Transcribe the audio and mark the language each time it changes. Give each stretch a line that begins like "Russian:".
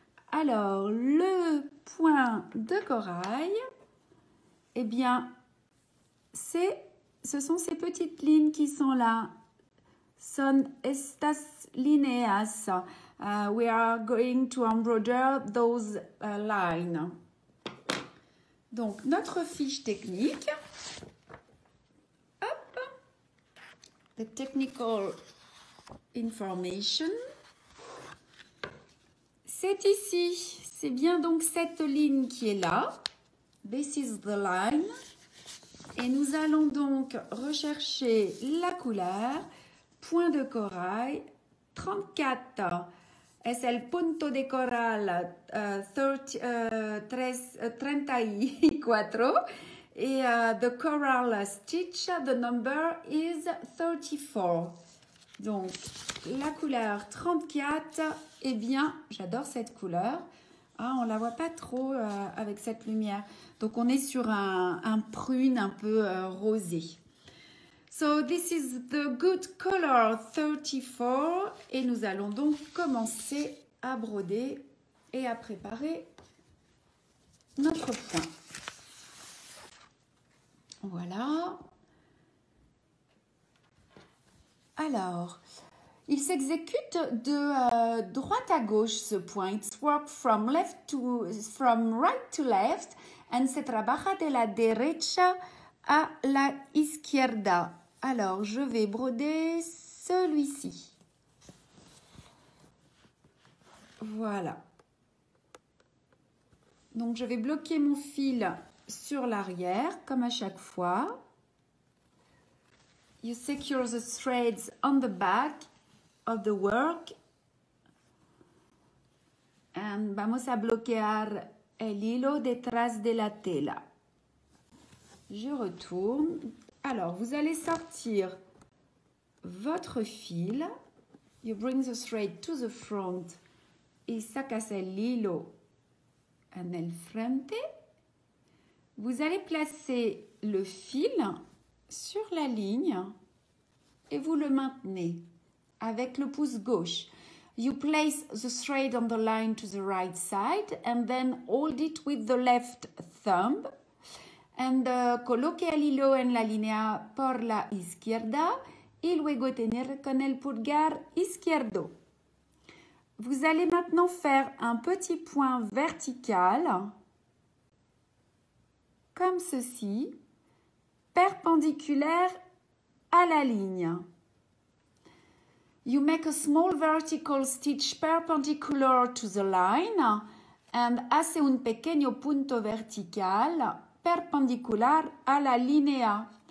French: Alors, le point de corail, eh bien, ce sont ces petites lignes qui sont là.
Spanish: Son estas líneas.
English: We are going to embroider those lines.
French: Donc, notre fiche technique. Hop.
English: The technical information.
French: C'est ici. C'est bien donc cette ligne qui est là.
English: This is the line.
French: Et nous allons donc rechercher la couleur. Point de corail 34.
Spanish: Es el punto de coral 34.
English: Et the coral stitch, the number is 34.
French: Donc, la couleur 34, eh bien, j'adore cette couleur. Ah, on ne la voit pas trop avec cette lumière. Donc, on est sur un prune un peu rosé.
English: So, this is the good color 34.
French: Et nous allons donc commencer à broder et à préparer notre point. Voilà. Alors, il s'exécute de droite à gauche ce point.
English: It's work from right to left
Spanish: and se trabaja de la derecha a la izquierda.
French: Alors, je vais broder celui-ci. Voilà. Donc, je vais bloquer mon fil sur l'arrière, comme à chaque fois.
English: You secure the threads on the back of the work.
Spanish: And vamos a bloquear el hilo detrás de la tela.
French: Je retourne. Alors, vous allez sortir votre fil.
English: You bring the thread to the front.
Spanish: Y sacas el hilo en el frente.
French: Vous allez placer le fil sur la ligne et vous le maintenez avec le pouce gauche.
English: You place the thread on the line to the right side and then hold it with the left thumb and
Spanish: coloque el hilo en la línea por la izquierda y luego tener con el pulgar izquierdo.
French: Vous allez maintenant faire un petit point vertical comme ceci, perpendiculaire à la ligne.
English: You make a small vertical stitch perpendicular to the line and
Spanish: hace un pequeño punto vertical perpendicular à la línea.